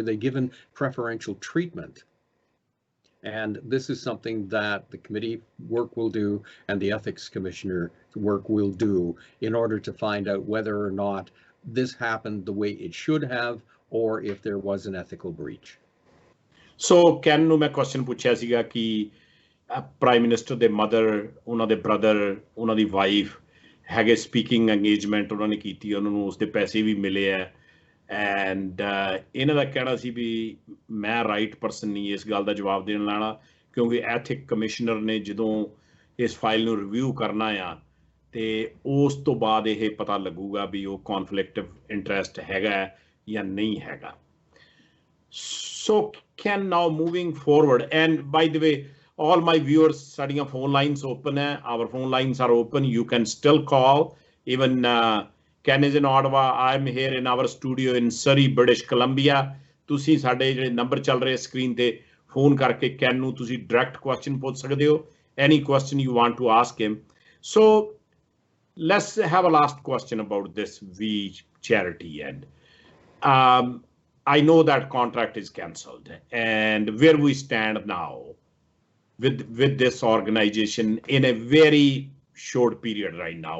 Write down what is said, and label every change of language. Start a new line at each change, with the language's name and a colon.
English: Were they given preferential treatment? And this is something that the committee work will do and the ethics commissioner work will do in order to find out whether or not this happened the way it should have, or if there was an ethical breach.
Punjabi: So Ken ਨੂੰ ਮੈਂ question ਪੁੱਛਿਆ ਸੀਗਾ ਕਿ prime minister ਦੇ mother, ਉਹਨਾਂ ਦੇ brother, ਉਹਨਾਂ ਦੀ wife ਹੈਗੇ ਸਪੀਕਿੰਗ ਅੰਗੇਜਮੈਂਟ ਉਹਨਾਂ ਨੇ ਕੀਤੀ, ਉਹਨਾਂ ਨੂੰ ਉਸਦੇ ਪੈਸੇ ਵੀ ਮਿਲੇ ਹੈ। ਐਂਡ ਇਹਨਾਂ ਦਾ ਕਹਿਣਾ ਸੀ ਵੀ ਮੈਂ ਰਾਈਟ ਪਰਸਨ ਨਹੀਂ ਇਸ ਗੱਲ ਦਾ ਜਵਾਬ ਦੇਣ ਵਾਲਾ, ਕਿਉਂਕਿ ਐਥਿਕ ਕਮਿਸ਼ਨਰ ਨੇ ਜਦੋਂ ਇਸ ਫਾਈਲ ਨੂੰ ਰਿਵਿਊ ਕਰਨਾ ਆ ਤੇ ਉਸ ਤੋਂ ਬਾਅਦ ਇਹ ਪਤਾ ਲੱਗੂਗਾ ਵੀ ਉਹ ਕੌਨਫਲਿਕਟ ਆਫ ਇੰਟਰਸਟ ਹੈਗਾ ਜਾਂ ਨਹੀਂ ਹੈਗਾ।
English: so can now moving forward, and by the way all my viewers,
Punjabi: ਸਾਡੀਆਂ phone lines open ਹੈ,
English: our phone lines are open, you can still call. Even Ken is in Ottawa, I'm here in our studio in Surrey, British Columbia.
Punjabi: ਤੁਸੀਂ ਸਾਡੇ ਜਿਹੜੇ number ਚੱਲ ਰਹੇ screen ਤੇ phone ਕਰਕੇ can ਨੂੰ ਤੁਸੀਂ ਡਾਇਰੈਕਟ ਕੁਐਸਚਨ ਪੁੱਛ ਸਕਦੇ ਹੋ,
English: any question you want to ask him. So let's have a last question about this V charity. And I know that contract is cancelled, and where we stand now with this organization in a very short period right now.